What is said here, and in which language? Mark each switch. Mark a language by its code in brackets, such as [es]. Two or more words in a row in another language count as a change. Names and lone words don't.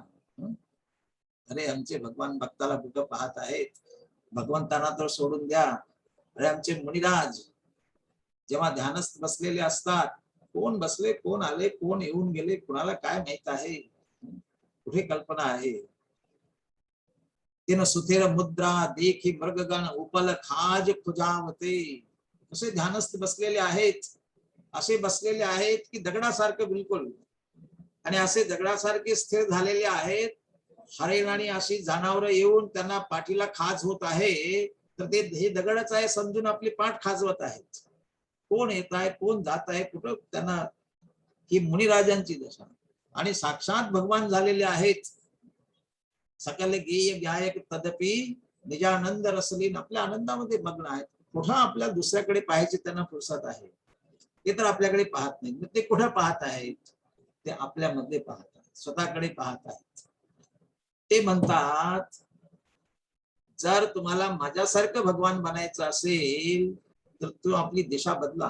[mr] अरे आमचे भगवान भक्ताला कुठं पाहत आहेत? भगवंतांना तर सोडून द्या. अरे आमचे मुनिराज जेव्हा ध्यानस्थ बसलेले असतात, कोण बसले, कोण आले, कोण येऊन गेले, कुणाला काय माहित आहे? कुठे कल्पना आहे? [awa] तिन सुथेर मुद्रा देखी मृगगण उपल खाज खुजावते. [mr] असे ध्यानस्थ बसलेले आहेत, असे बसलेले आहेत की दगडासारखं बिलकुल. आणि असे दगडासारखे स्थिर झालेले आहेत. हरिण आणि अशी जनावरं येऊन त्यांना पाठीला खाज होत आहे, तर ते हे दगडच आहे समजून आपली पाठ खाजवत आहेत. कोण येत आहे, कोण जात आहे, कुठं त्यांना. ही मुनिराजांची दशा. आणि साक्षात भगवान झालेले आहेत. [awa] सकल गेय गायक तदपि निजानंद रसलीन, [mr] आपल्या आनंदामध्ये मग्न आहेत. कुठं आपल्या दुसऱ्याकडे पाहायची त्यांना फुरसत आहे? ते तर आपल्याकडे पाहत नाही. ते कुठं पाहत आहेत? ते आपल्यामध्ये पाहत आहेत, स्वतःकडे पाहत आहेत. ते म्हणतात, जर तुम्हाला माझ्यासारखं भगवान बनायचं असेल तर तू आपली दिशा बदला.